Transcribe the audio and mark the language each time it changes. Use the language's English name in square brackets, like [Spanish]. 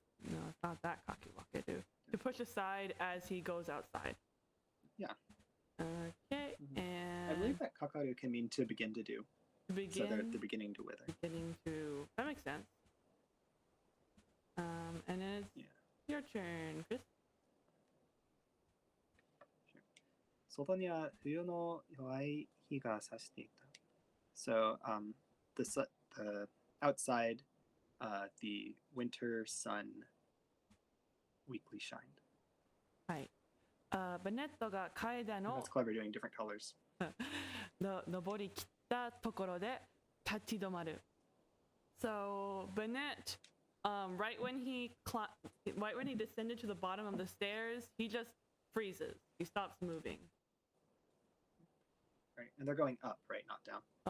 [English] No, it's not that cocky walk, dude. To push aside as he goes outside. Yeah. Okay, and I believe that kakaru can mean to begin to do. Begin. So they're at the beginning to wither. Beginning to. That makes sense. And then it's your turn, Chris. [Japanese] 外には冬の弱い日が差していた。 [English] So the outside, the winter sun weakly shined. [Japanese] はい。ベネットが階段を [English] That's clever doing different colors. [Japanese] 登り切ったところで立ち止まる。 [English] So Bennett, right when he descended to the bottom of the stairs, he just freezes. He stops moving. Right, and they're going up, right, not down.